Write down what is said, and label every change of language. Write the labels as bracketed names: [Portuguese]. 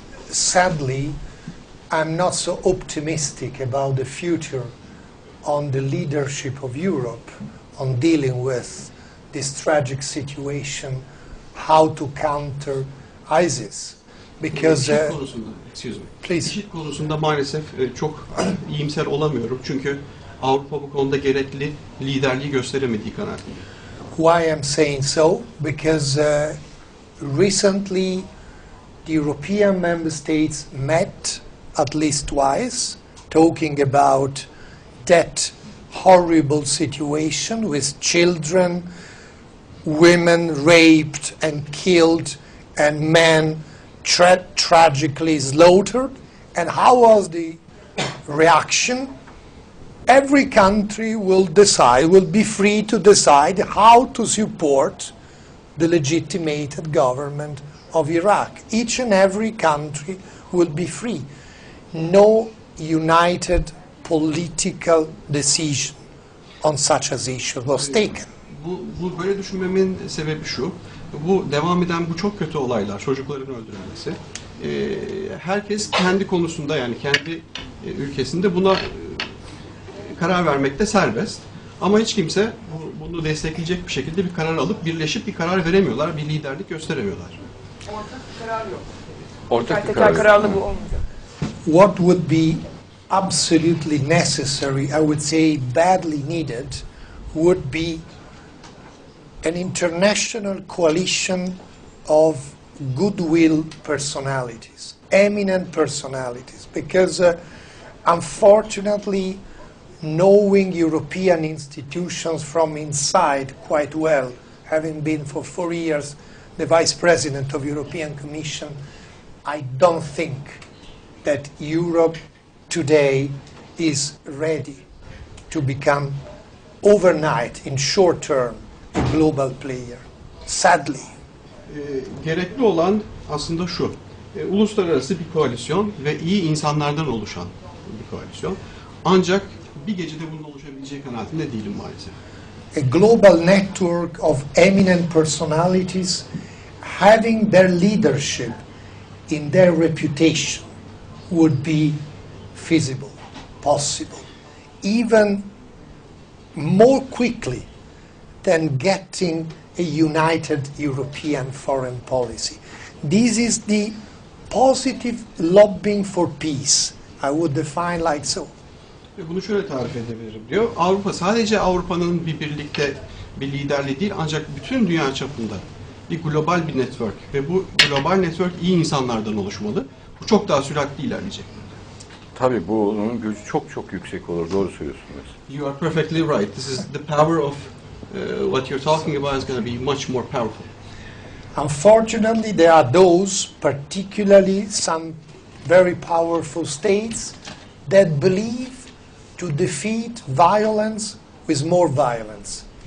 [English] Sadly, I'm not so optimistic about the future on the leadership of Europe on dealing with this tragic situation, how to counter ISIS. Because, [Turkish] IŞİD konusunda, [English] excuse me. please. [Turkish] IŞİD konusunda maalesef çok iyimser olamıyorum çünkü Avrupa bu konuda gerekli liderliği gösteremediği kanaatindeyim. [English] Why I'm saying so? Because recently the European member states met at least twice, talking about that horrible situation with children, women raped and killed, and men tragically slaughtered. And how was the reaction? Every country will be free to decide how to support the legitimated government of Iraq. Each and every country will be free. No united political decision on such an issue was taken. [Turkish] Bu böyle düşünmemin sebebi şu. Bu devam eden bu çok kötü olaylar, çocukların öldürülmesi. Herkes kendi konusunda yani kendi ülkesinde buna karar vermekte serbest. Ama hiç kimse bunu destekleyecek bir şekilde bir karar alıp birleşip bir karar veremiyorlar, bir liderlik gösteremiyorlar. Ortak bir karar yok. Ortak bir Teker karar. kararlı bu olmayacak. [English] What would be absolutely necessary, I would say badly needed, would be an international coalition of goodwill personalities, eminent personalities, because unfortunately, knowing European institutions from inside quite well, having been for 4 years the Vice President of European Commission, I don't think that Europe today is ready to become overnight, in short term, a global player. Sadly. [Turkish] Gerekli olan aslında şu. Uluslararası bir koalisyon ve iyi insanlardan oluşan bir koalisyon. Ancak bir gecede bunun oluşabileceği kanaatinde değilim maalesef. [English] A global network of eminent personalities having their leadership in their reputation would be feasible, possible, even more quickly than getting a united European foreign policy. This is the positive lobbying for peace. I would define like so. [Turkish] Bunu şöyle tarif edebilirim diyor. Sadece Avrupa'nın bir birlikte bir liderliği değil ancak bütün dünya çapında bir global bir network ve bu global network iyi insanlardan oluşmalı. Bu çok daha süratli ilerleyecek. Tabii bunun gücü çok çok yüksek olur. Doğru söylüyorsunuz. [English] You are perfectly right. This is the power of what you're talking about is going to be much more powerful. Unfortunately, there are those, particularly some very powerful states, that believe to defeat violence with more violence.